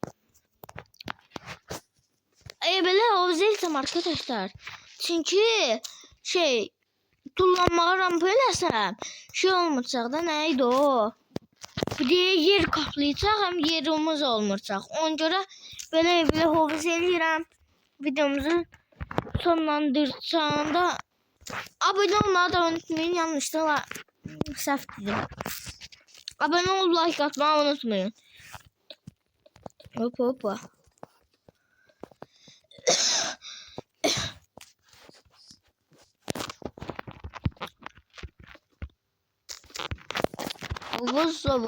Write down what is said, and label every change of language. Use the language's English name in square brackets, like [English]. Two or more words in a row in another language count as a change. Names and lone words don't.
[Azerbaijani] Belə hovuz eləyirəm arkadaşlar. Çünki tullanmağa rampa eləsəm olmayacaq da, nə idi o? [Turkish] Bir de yer kaplayacaq, [Azerbaijani] həm yerimiz olmayacaq. Ona görə belə hovuz eləyirəm. [Turkish] Videomuzu sonlandıracağında abone olmayı da unutmayın. [Azerbaijani] Yanlışlıkla səhv dedim. [Turkish] Abone ol, like atmayı unutmayın. Hoppa. Havuz.